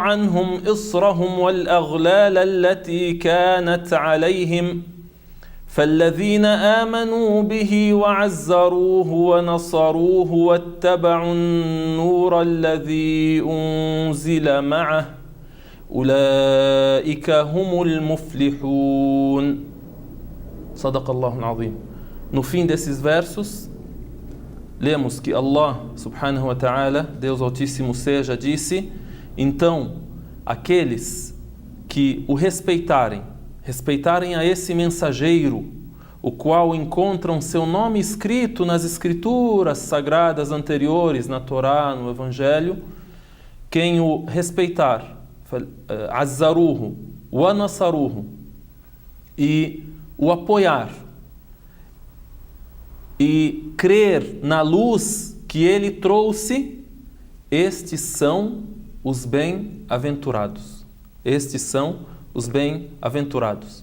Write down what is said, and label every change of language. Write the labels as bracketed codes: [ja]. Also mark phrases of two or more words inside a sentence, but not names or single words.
[ar] عنهم إصرهم والأغلال التي كانت عليهم فالذين آمنوا به وعزروه ونصروه واتبعوا النور الذي أنزل معه أولئك هم المفلحون. صدق الله العظيم. [pt] No fim desses versos, lemos que Allah, [ar] سبحانه وتعالى, [pt] Deus Altíssimo seja, disse: então, aqueles que o respeitarem a esse mensageiro, o qual encontram seu nome escrito nas escrituras sagradas anteriores, na Torá, no Evangelho, quem o respeitar, [ar] عزروه ونصروه, [pt] e o apoiar, e crer na luz que ele trouxe, estes são os bem-aventurados. Estes são os bem-aventurados.